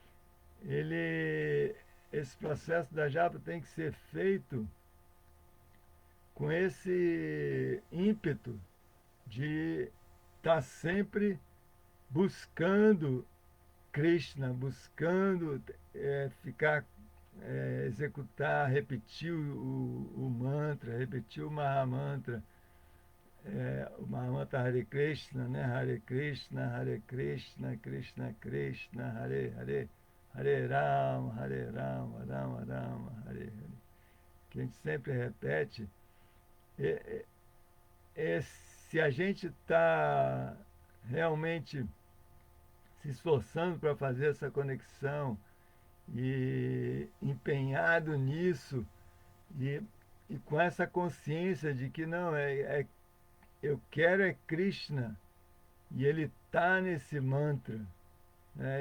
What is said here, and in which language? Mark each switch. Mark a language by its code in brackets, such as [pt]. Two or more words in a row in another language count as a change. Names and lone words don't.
[pt] esse processo da japa tem que ser feito com esse ímpeto de estar sempre buscando Krishna, buscando executar, repetir o mantra, repetir o Mahamantra, o Mahamantra Hare Krishna, né? [sa] Hare Krishna, Krishna Krishna, Hare Hare, Hare Rama, Rama Rama, Hare Hare. [pt] Que a gente sempre repete. É, se a gente está realmente se esforçando para fazer essa conexão e empenhado nisso e, e com essa consciência de que não, eu quero Krishna e ele está nesse mantra, né?